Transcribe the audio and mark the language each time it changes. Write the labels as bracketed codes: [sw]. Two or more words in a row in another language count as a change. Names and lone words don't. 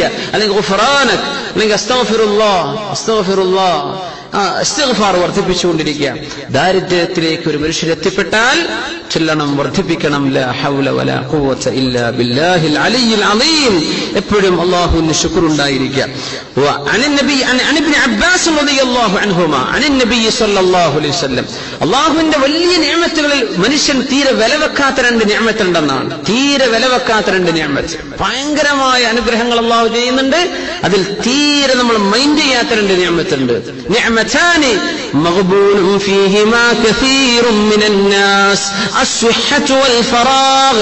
[ml] അല്ലെങ്കിൽ ഗുഫ്റാനക്, അല്ലെങ്കിൽ അസ്തഗ്ഫിറുല്ലാഹ് ഇസ്തിഗ്ഫാർ വർദ്ധിപ്പിച്ചുകൊണ്ടിരിക്കുക. ദാരിദ്ര്യത്തിലേക്ക് ഒരു മനുഷ്യൻ എത്തിപ്പെട്ടാൽ ചൊല്ലണം, വർദ്ധിപ്പിക്കണം [ar] لا حول ولا قوة إلا بالله العلي العظيم. [ml] എപ്പോഴും അല്ലാഹുവിന് ശുക്ർ ഉണ്ടായിരിക്കുക. [ar] عن ابن عباس رضي الله عنهما عن النبي صلى الله عليه وسلم. [ml] അല്ലാഹുവിന്റെ വലിയ നിഅമത്തുകളിൽ മനുഷ്യൻ തീരെ വിലവെക്കാത്ത 2 നിഅമത്ത് ഉണ്ടെന്നാണ്. തീരെ വിലവെക്കാത്ത 2 നിഅമത്ത്, ഭയങ്കരമായ അനുഗ്രഹങ്ങൾ അല്ലാഹു ചെയ്യുന്നുണ്ട്. അതിൽ തീരെ നമ്മൾ മൈൻഡ് ചെയ്യാത്ത 2 നിഅമത്തുണ്ട്. [ar] نعمتان مغبون فيهما كثير من الناس الصحة و الفراغ.